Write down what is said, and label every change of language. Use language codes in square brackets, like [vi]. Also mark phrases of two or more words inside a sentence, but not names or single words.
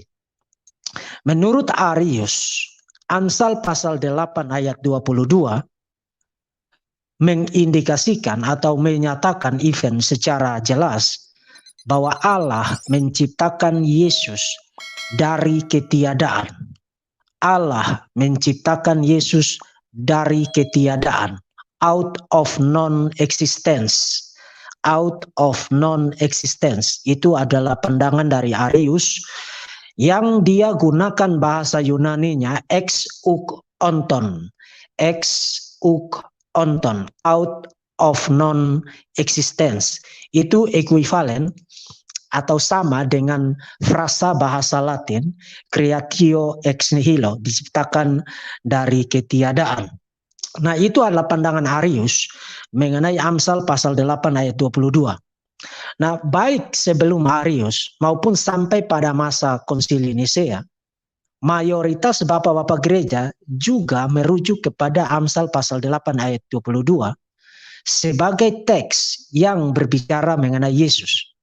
[id] Menurut Arius, Amsal pasal 8 ayat 22 mengindikasikan atau menyatakan event secara jelas bahwa Allah menciptakan Yesus dari ketiadaan. Allah menciptakan Yesus dari ketiadaan. [en] Out of non-existence. Out of non-existence. [id] Itu adalah pandangan dari Arius yang dia gunakan bahasa Yunaninya [el] ἐξ οὐκ ὄντων. Ἐξ οὐκ ὄντων. [en] Out of non-existence. [id] Itu ekuivalen atau sama dengan frasa bahasa Latin [la] creatio ex nihilo, [id] diciptakan dari ketiadaan. Nah, itu adalah pandangan Arius mengenai Amsal pasal 8 ayat 22. Nah, baik sebelum Arius maupun sampai pada masa konsili Nisea, mayoritas bapak-bapak gereja juga merujuk kepada Amsal pasal 8 ayat 22 sebagai teks yang berbicara mengenai Yesus.